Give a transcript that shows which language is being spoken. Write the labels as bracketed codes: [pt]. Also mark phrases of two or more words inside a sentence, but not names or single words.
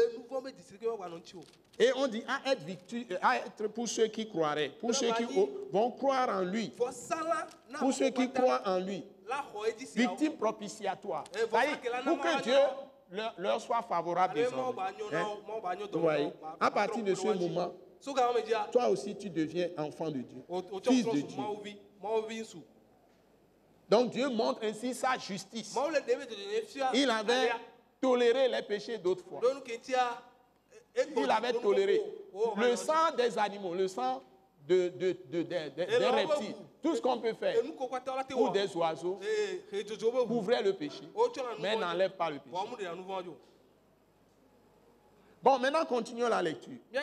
[fr] Et on dit à être pour ceux qui croiraient, pour ceux qui vont croire en lui, pour ceux qui croient en lui, victime propitiatoire. Pour que Dieu leur soit favorable désormais. Ouais. À partir de ce moment, toi aussi tu deviens enfant de Dieu, fils de Dieu. Donc Dieu montre ainsi sa justice. [ee] Mawu le ɖeme dzɔdzɔnye fia. [fr] Il avait toléré les péchés d'autrefois. [ee] Ɖo nu ke ŋutia. [fr] Il avait toléré le sang des animaux, le sang des reptiles, tout ce qu'on peut faire, ou des oiseaux, couvrait le péché, mais n'enlève pas le péché. Bon, maintenant continuons la lecture.